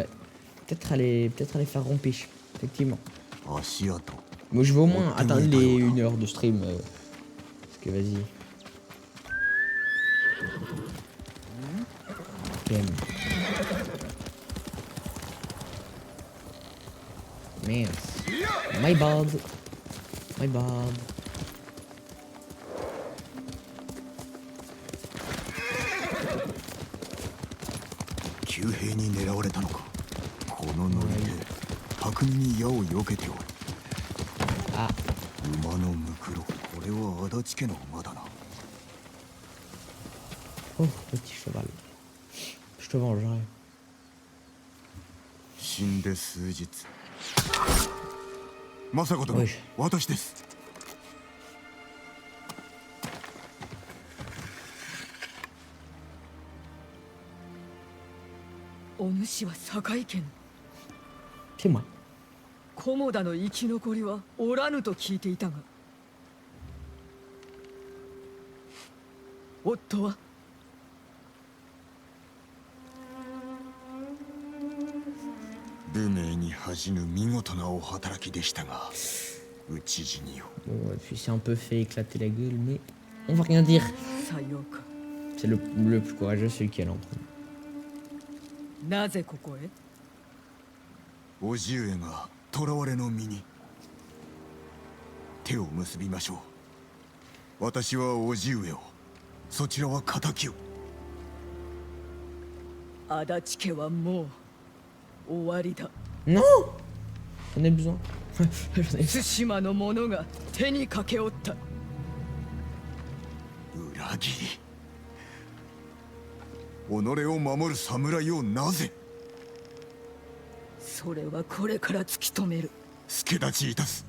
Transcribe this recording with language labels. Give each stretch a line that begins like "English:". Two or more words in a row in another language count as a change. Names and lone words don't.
French: Peut-être aller faire rompiche, effectivement.
Japanese: 足跡。
French: Moi je vais au moins atteindre les 1 heure de stream. Parce que vas-y. Ok. Merde.
English: My bad. My bad.
Japanese: 旧兵に狙われたのか。このノリで巧みに矢を避けておる。 Ah. 馬のムクロ。これは足立家の馬だな。
French: Oh, petit cheval. Je te vengerai.
Japanese: 死んで数日。政子殿おい、私です。お主は堺家の
French: C'est moi.
Japanese: 菰田の生き残りはおらぬと聞いていたが、夫は武名に恥じぬ見事なお働きでしたが、討ち死にを。
French: Bon, puis c'est un peu fait éclater la gueule, mais on va rien dire.
Japanese: さようか。
French: C'est le plus courageux, celui qui est là en premier.
Japanese: なぜここへ？叔父上が囚われの身に。手を結びましょう。私は叔父上を、そちらは敵を。足立家はもう終わりだ。
French: Non! J'en ai besoin. J'en ai
Japanese: 対馬の者が手にかけおった。裏切り。己を守る侍をなぜ。それはこれから突き止める。助立ちいたす。